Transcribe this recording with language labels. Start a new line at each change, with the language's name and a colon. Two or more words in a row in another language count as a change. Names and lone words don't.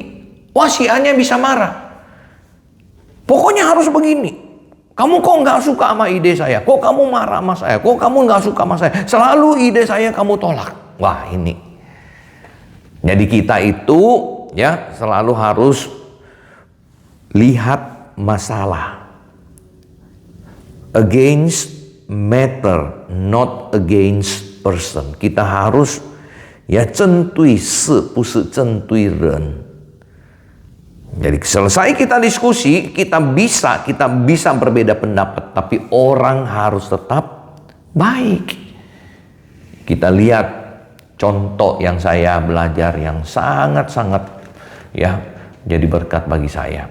Indonesian: Wah, si A-nya bisa marah. Pokoknya harus begini. Kamu kok nggak suka sama ide saya? Kok kamu marah sama saya? Kok kamu nggak suka sama saya? Selalu ide saya kamu tolak. Wah, ini. Jadi kita itu ya selalu harus lihat masalah.
English: Against matter, not against person.
Indonesian: Kita harus ya
Chinese: 针对事，不是针对人。
Indonesian: Jadi selesai kita diskusi, kita bisa berbeda pendapat, tapi orang harus tetap baik. Kita lihat contoh yang saya belajar yang sangat-sangat ya jadi berkat bagi saya.